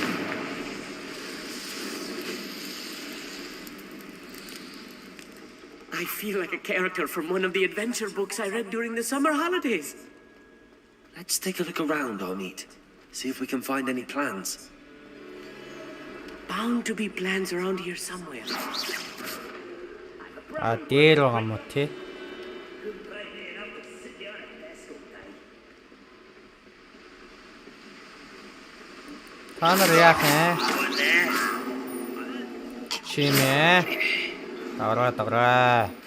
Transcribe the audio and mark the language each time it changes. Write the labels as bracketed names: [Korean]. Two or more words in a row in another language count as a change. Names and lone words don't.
[English] I feel like a character from one of the adventure books I read during the summer holidays. Let's take a look around, Omid. See if we can find any plans. Bound to be plans around here somewhere. [Mongolian] Дээр байгаа юм уу тий? Та нар яах вэ? Чимээ. Тавраа.